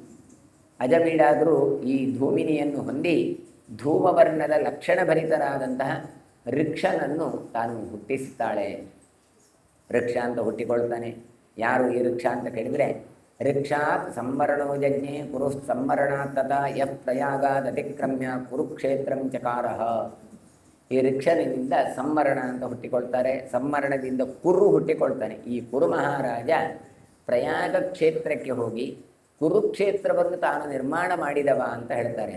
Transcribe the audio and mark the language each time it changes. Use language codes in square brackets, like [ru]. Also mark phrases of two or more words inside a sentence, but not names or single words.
[kn] ಅಜಮೀಢಾದರೂ ಈ ಧೂಮಿನಿಯನ್ನು ಹೊಂದಿ ಧೂಮವರ್ಣದ ಲಕ್ಷಣಭರಿತರಾದಂತಹ ಋಕ್ಷನನ್ನು ತಾನು ಹುಟ್ಟಿಸ್ತಾಳೆ. ಋಕ್ಷ ಅಂತ ಹುಟ್ಟಿಕೊಳ್ತಾನೆ. ಯಾರು ಈ ಋಕ್ಷ ಅಂತ ಕೇಳಿದರೆ, [sa] ಋಕ್ಷಾತ್ ಸಂವರಣೋ ಯಜ್ಞೆ ಕುರು ಸಂವರಣಾತ್ ತಥಾ ಯಃ ಪ್ರಯಾಗಾದ್ ಅತಿಕ್ರಮ್ಯ ಕುರುಕ್ಷೇತ್ರಂ ಚಕಾರಃ. [kn] ಈ ಋಕ್ಷನಿಂದ ಸಂವರಣ ಅಂತ ಹುಟ್ಟಿಕೊಳ್ತಾರೆ. ಸಂವರಣದಿಂದ ಕುರು ಹುಟ್ಟಿಕೊಳ್ತಾನೆ. ಈ ಕುರು ಮಹಾರಾಜ ಪ್ರಯಾಗ ಕ್ಷೇತ್ರಕ್ಕೆ ಹೋಗಿ ಕುರುಕ್ಷೇತ್ರವನ್ನು ತಾನು ನಿರ್ಮಾಣ ಮಾಡಿದವ ಅಂತ ಹೇಳ್ತಾರೆ.